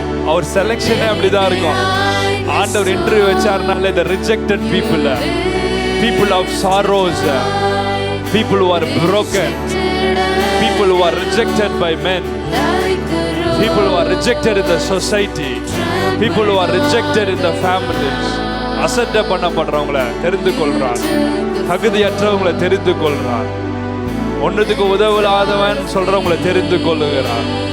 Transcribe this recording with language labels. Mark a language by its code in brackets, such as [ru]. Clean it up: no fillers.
[en] Our selection [ta] அப்படிதான் இருக்கும். ஆண்டவர் interview வச்சாருனாலே [en] the rejected people, people of sorrows, people who are broken, people who are rejected by men, people who are rejected in the society, people who are rejected in the families. [ta] அசட்டை பண்ணப்படுறவங்களை தெரிந்து கொள்றார், தகுதியற்றவங்களை தெரிந்து கொள்றார், ஒன்றுத்துக்கு உதவலாதவன் சொல்றவங்களை தெரிந்து கொள்ளுகிறார்.